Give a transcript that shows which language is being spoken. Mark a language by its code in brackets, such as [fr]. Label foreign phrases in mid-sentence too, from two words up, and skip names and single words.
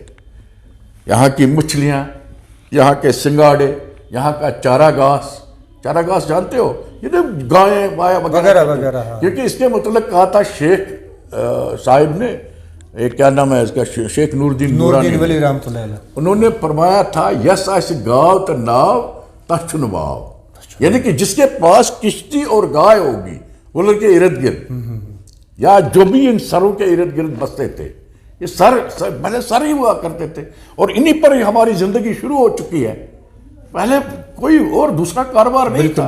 [ur] یہاں کی مچھلیاں، یہاں کے سنگاڑے، یہاں کا چارہ گھاس جانتے ہو، یہ تو گائیں وغیرہ، کیونکہ اس کے متعلق کہا تھا شیخ صاحب نے، کیا نام ہے اس کا، شیخ نوردین نورانی ولی [ar] رحمۃ اللہ علیہ، [ur] انہوں نے فرمایا تھا [ks] یس آس گاو تو ناو تچھ نواو. [ur] یعنی کہ جس کے پاس کشتی اور گائے ہوگی وولر کے ارد گرد یا جو بھی ان سروں کے ارد گرد بستے تھے، یہ پہلے سر ہی ہوا کرتے تھے، اور انہی پر ہی ہماری زندگی شروع ہو چکی ہے. پہلے کوئی اور دوسرا کاروبار نہیں تھا.